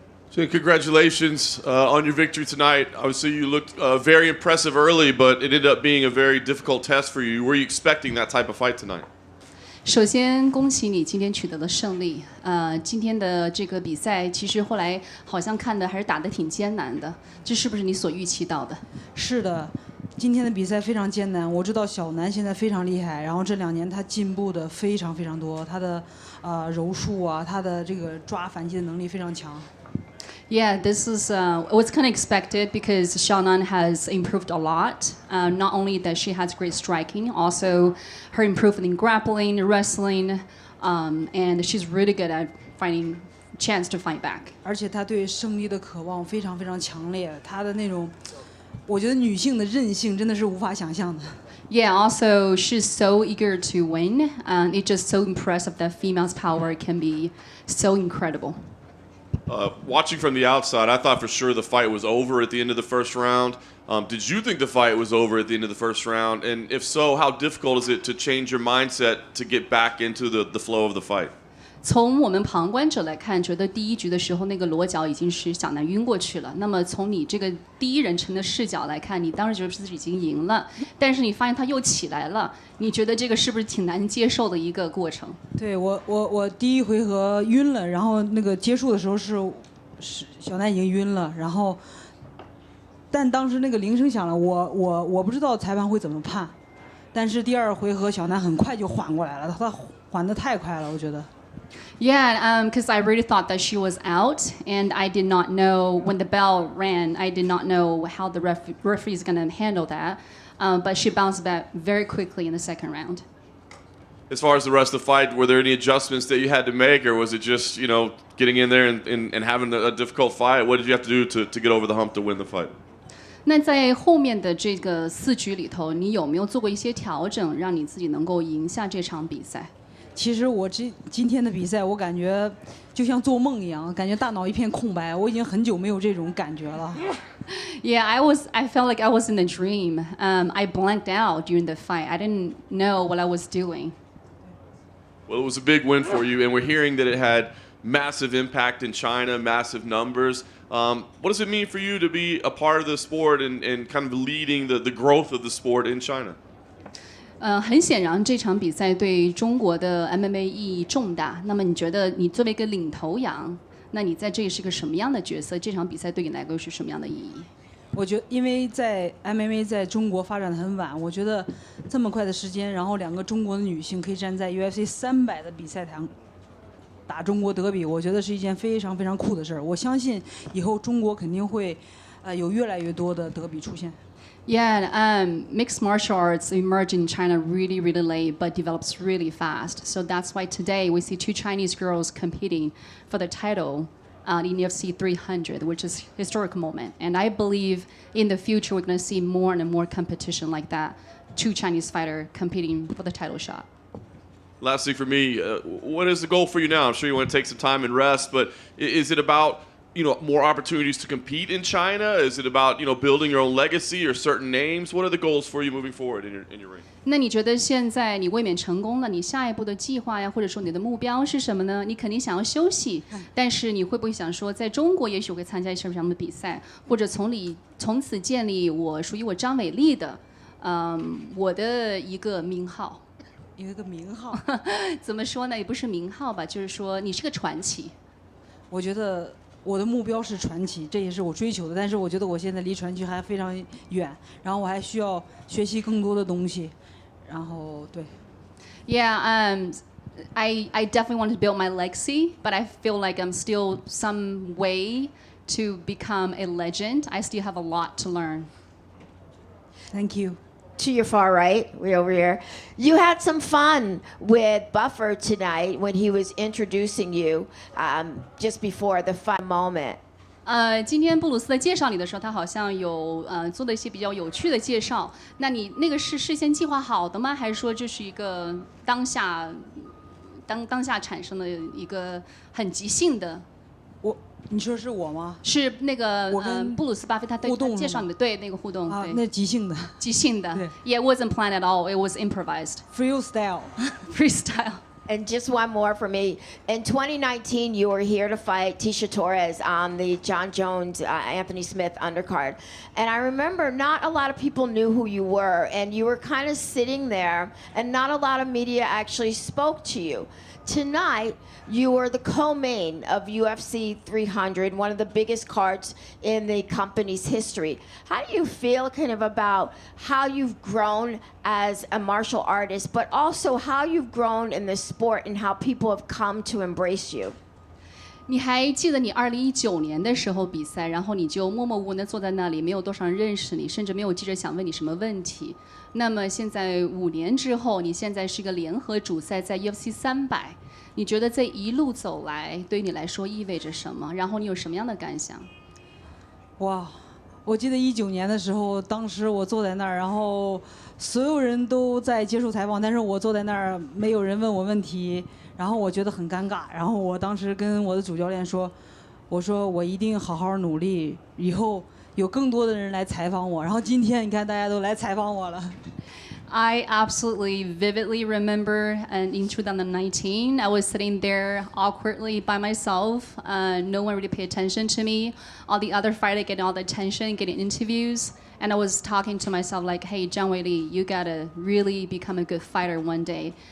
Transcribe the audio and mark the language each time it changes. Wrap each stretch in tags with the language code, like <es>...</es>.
<en>So congratulations on your victory tonight. Obviously, you looked very impressive early, but it ended up being a very difficult test for you. Were you expecting that type of fight tonight?</en> <zh>首先，恭喜你今天取得了胜利。今天的这个比赛，其实后来好像看的还是打得挺艰难的，这是不是你所预期到的？是的，今天的比赛非常艰难。我知道小南现在非常厉害，然后这2年他进步的非常非常多，他的柔术啊，他的这个抓反击的能力非常强。</zh> <en>Yeah, this is was kind of expected because Xiaonan has improved a lot. Not only that she has great striking, also her improvement in grappling, wrestling, and she's really good at finding chance to fight back.</en> <zh>而且她对胜利的渴望非常非常强烈，她的那种，我觉得女性的韧性真的是无法想象的。</zh> <en>Yeah, also she's so eager to win, and it's just so impressive that female's power can be so incredible. Watching from the outside, I thought for sure the fight was over at the end of the first round. Did you think the fight was over at the end of the first round? And if so, how difficult is it to change your mindset to get back into the flow of the fight?</en> <zh>从我们旁观者来看，觉得第一局的时候那个裸脚已经是小南晕过去了。那么从你这个第一人称的视角来看，你当时觉得自己已经赢了，但是你发现他又起来了，你觉得这个是不是挺难接受的一个过程？对我第一回合晕了，然后那个结束的时候是小南已经晕了，然后但当时那个铃声响了，我不知道裁判会怎么判，但是第2回合小南很快就缓过来了，他缓得太快了，我觉得。</zh> <en>Yeah, because I really thought that she was out, and I did not know when the bell rang. I did not know how the referee is going to handle that, but she bounced back very quickly in the second round. As far as the rest of the fight, were there any adjustments that you had to make, or was it just getting in there and having a difficult fight? What did you have to do to get over the hump to win the fight?</en> <zh>那在后面的这个4局里头，你有没有做过一些调整，让你自己能够赢下这场比赛？其实我今天的比赛，我感觉就像做梦一样，感觉大脑一片空白。我已经很久没有这种感觉了。</zh> <en>Yeah, I felt like I was in a dream. I blanked out during the fight. I didn't know what I was doing. Well, it was a big win for you, and we're hearing that it had massive impact in China, massive numbers. What does it mean for you to be a part of the sport and kind of leading the growth of the sport in China?</en> <zh>很显然这场比赛对中国的 MMA 意义重大。那么你觉得你作为一个领头羊，那你在这里是个什么样的角色？这场比赛对你来说是什么样的意义？我觉得，因为在 MMA 在中国发展的很晚，我觉得这么快的时间，然后2个中国的女性可以站在 UFC 300的比赛台上打中国德比，我觉得是一件非常非常酷的事儿。我相信以后中国肯定会有越来越多的德比出现。</zh> <en>Yeah, mixed martial arts emerged in China really, really late, but develops really fast. So that's why today we see 2 Chinese girls competing for the title in UFC 300, which is a historic moment. And I believe in the future we're going to see more and more competition like that. 2 Chinese fighters competing for the title shot. Lastly, for me, what is the goal for you now? I'm sure you want to take some time and rest, but is it about more opportunities to compete in China? Is it about building your own legacy or certain names? What are the goals for you moving forward in your ring?</en> <zh>那你觉得现在你卫冕成功了，你下一步的计划呀，或者说你的目标是什么呢？你肯定想要休息，但是你会不会想说，在中国也许会参加一些什么样的比赛，或者从此建立我属于我张伟丽的，我的一个名号？有一个名号，怎么说呢？也不是名号吧，就是说你是个传奇。我觉得我的目标是传奇，这也是我追求的。但是我觉得我现在离传奇还非常远，然后我还需要学习更多的东西。然后对。</zh> <en>Yeah, I definitely want to build my legacy, but I feel like I'm still some way to become a legend. I still have a lot to learn. Thank you. To your far right, way over here. You had some fun with Buffer tonight when he was introducing you just before the fun moment.</en> <zh>今天布鲁斯在介绍你的时候，他好像有做了一些比较有趣的介绍。那你那个是事先计划好的吗？还是说这是一个当下产生的一个很即兴的？你说是我吗？是那个布鲁斯巴菲他介绍你的对那个互动啊，那即兴的。即兴的。</zh> <en>Yeah, it wasn't planned at all. It was improvised. Freestyle. Freestyle. And just one more for me. In 2019, you were here to fight Tisha Torres on the John Jones, Anthony Smith undercard. And I remember not a lot of people knew who you were, and you were kind of sitting there, and not a lot of media actually spoke to you. Tonight, you were the co-main of UFC 300, one of the biggest cards in the company's history. How do you feel kind of about how you've grown as a martial artist, but also how you've grown in the sport and how people have come to embrace you?</en> <zh>你还记得你2019年的时候比赛，然后你就默默无闻地坐在那里，没有多少人认识你，甚至没有记者想问你什么问题。那么现在5年之后，你现在是一个联合主赛，在 UFC 300，你觉得这一路走来对于你来说意味着什么？然后你有什么样的感想？哇，我记得19年的时候，当时我坐在那儿，然后所有人都在接受采访，但是我坐在那儿，没有人问我问题。然后我觉得很尴尬，然后我当时跟我的主教练说，我说我一定好好努力，以后有更多的人来采访我。然后今天你看大家都来采访我了。</zh> <en>I absolutely vividly remember in 2019, I was sitting there awkwardly by myself. No one really paid attention to me. All the other fighters getting all the attention, getting interviews. And I was talking to myself like, hey, Zhang Weili, you gotta really become a good fighter one day.</en>